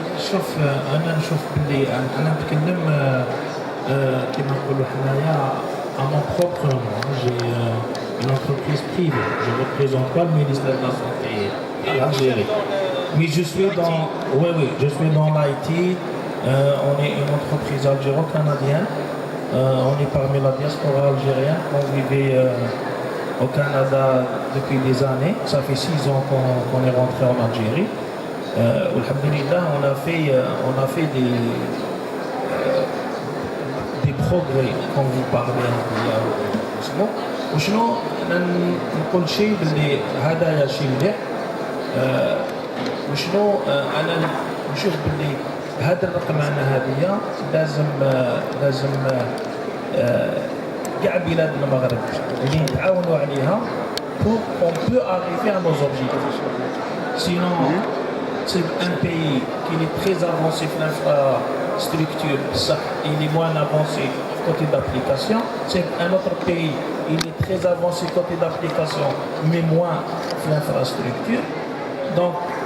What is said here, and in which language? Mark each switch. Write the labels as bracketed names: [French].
[Arabic] شوف انا نشوف باللي انا نتكلم كما نقولوا حنايا [French] à mon propre nom. J'ai une entreprise privée. Je ne représente pas le ministère de la Santé à l'Algérie. Mais je suis dans, je suis dans l'IT. On est une entreprise algéro-canadienne. On est parmi la diaspora algérienne. On vivait au Canada depuis des années. Ça fait 6 ans qu'on est rentré en Algérie. Alhamdulillah, on a fait des progrès, comme vous parlez il y a [Arabic] وشنو نقول شيء باللي هذا شيء مليح. وشنو انا نشوف باللي هذا الرقمنه هذه لازم كاع بلاد المغرب اللي يتعاونوا عليها [French] pour qu'on peut arriver à nos objectifs. Sinon c'est un pays qui est très avancé dans l'infrastructure, il est moins avancé côté d'application. C'est un autre pays, il est très avancé côté d'application, mais moins dans l'infrastructure. Donc,